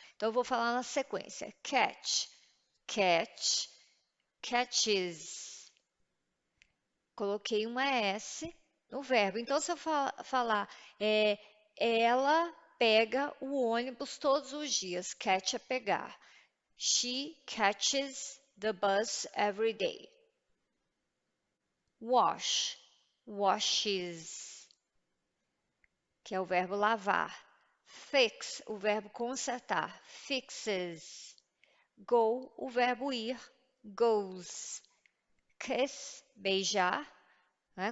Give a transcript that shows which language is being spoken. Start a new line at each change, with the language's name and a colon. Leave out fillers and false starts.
Portuguese: Então eu vou falar na sequência: catch, catch, catches. Coloquei uma S no verbo. Então, se eu falar, ela pega o ônibus todos os dias. Catch é pegar.
English: She catches the bus every day.
Portuguese: Wash, washes, que é o verbo lavar. Fix, o verbo consertar. Fixes. Go, o verbo ir. Goes. Kiss, beijar, né?